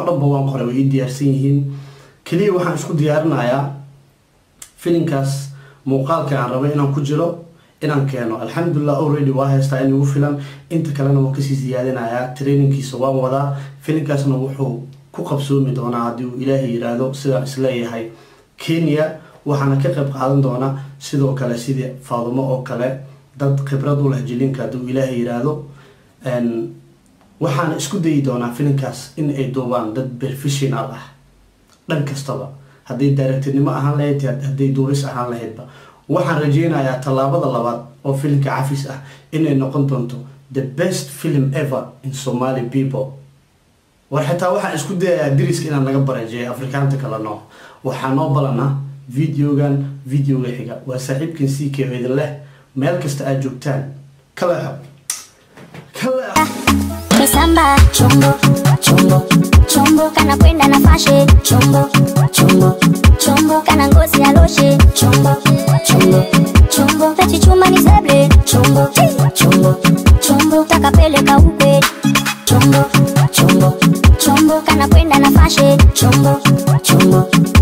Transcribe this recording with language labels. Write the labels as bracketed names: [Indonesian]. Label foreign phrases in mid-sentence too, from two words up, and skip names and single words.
[Somali] dhanba waan qoray way diyaarsan yihiin kaliya waxaan isku diyaarinayaa filimkaas muuqaalka aan rabay inaan ku jiro inaan keeno alxamdulillah already waa haystaa in ugu filan inta kalena waan kasii siyaadinayaa trainingkiisa waan wadaa filimkaasna wuxuu ku qabsoomi doonaa haddii uu ilaahay yiraahdo sidaan isleeyahay Kenya waxaana ka qayb qaadan doonaa sidoo kale sidii Faadumo oo kale dad khibrad u leh jilinka haddii uu ilaahay yiraahdo waxaan isku dayi doonaa filimkaas in ay duubaan dad professional ah dhan kastaba haddii directornimo ahaan lahayd haddii duubis ahaan lahaydba waxaan rajeynayaa tallaabada labaad oo filimka Cafis ah inay noqon doonto [English] the best film ever in Somali people [Somali] waxaa waxaan isku dayaa diriska inaan naga barajeeyo Afrikaanta kala noo waxaan noo balanaa videoga xiga waa saaxiibkan CK idin leh meel kasta aad joogtaan kala [Swahili] Samba, chombo, chombo, chombo, kana kwenda na fashe, chombo, chombo, chombo, kana ngozi ya loshe, chombo, chombo, chombo, peti chuma ni seble, chombo, chombo, chombo, takapeleka upe, chombo, chombo, chombo, kana kwenda na fashe, chombo, chombo.